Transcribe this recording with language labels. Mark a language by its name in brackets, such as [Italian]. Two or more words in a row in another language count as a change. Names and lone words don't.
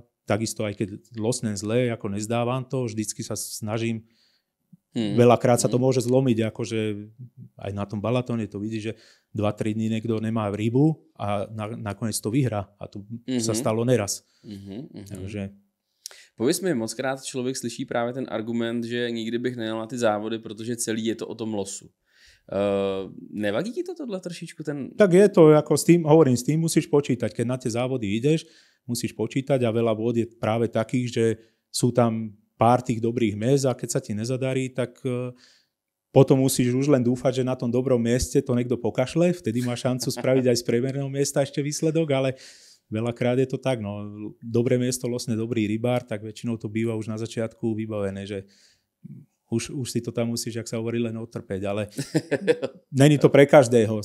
[Slovak] Takisto aj keď losnem zle, ako nezdávam to, vždycky sa snažím. Veľakrát sa to môže zlomiť, akože aj na tom Balatóne to vidíš, že 2-3 dní niekto nemá rybu a nakoniec to vyhrá. A to sa stalo neraz. Takže... [Czech] Pověz mi, mockrát člověk slyší právě ten argument, že nikdy bych nejel na ty závody, protože celý je to o tom losu. Nevadí ti to tohle trošičku? [Slovak] Tak je to, ako s tým musíš počítať. Keď na tie závody ideš, musíš počítať a veľa vôd je práve takých, že sú tam pár tých dobrých miest a keď sa ti nezadarí, tak potom musíš už len dúfať, že na tom dobrom mieste to niekto pokašle, vtedy má šancu spraviť aj z priemerného miesta ešte výsledok, ale veľakrát je to tak, no, dobré miesto losne dobrý rybár, tak väčšinou to býva už na začiatku vybavené, že už si to tam musíš, jak sa hovorí, len otrpeť, ale není to pre každého.